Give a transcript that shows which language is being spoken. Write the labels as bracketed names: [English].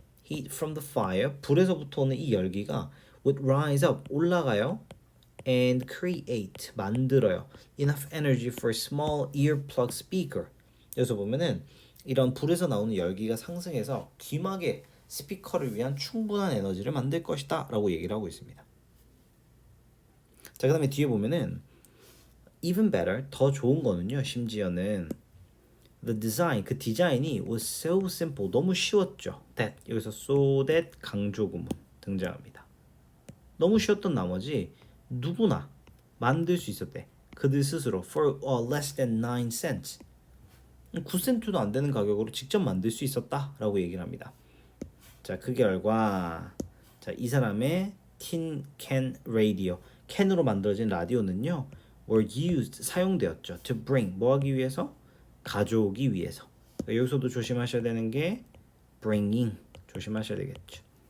[English] Heat from the fire [Korean] 불에서부터 오는 이 열기가 [English] would rise up [Korean] 올라가요. [English] and create [Korean] 만들어요. [English] enough energy for small earplug speaker. [Korean] 여기서 보면은 이런 불에서 나오는 열기가 상승해서 귀마개 스피커를 위한 충분한 에너지를 만들 것이다 라고 얘기를 하고 있습니다. 자, 그 다음에 뒤에 보면은 [English] even better, [Korean] 더 좋은 거는요, 심지어는 [English] the design, [Korean] 그 디자인이 [English] was so simple, [Korean] 너무 쉬웠죠. that, 여기서 so that 강조구문 등장합니다. 너무 쉬웠던 나머지 누구나 만들 수 있었대. 그들 스스로 [English] for less than 9 cents. [Korean] 9센트도 안 되는 가격으로 직접 만들 수 있었다라고 얘기를 합니다. 자, 그 결과 자, 이 사람의 tin can radio, 캔으로 만들어진 라디오는요, [English] were used, [Korean] 사용되었죠. [English] to bring, [Korean] 뭐 하기 위해서? 가져오기 위해서. 그러니까 여기서도 조심하셔야 되는 게 bringing, 조심하셔야 되겠죠.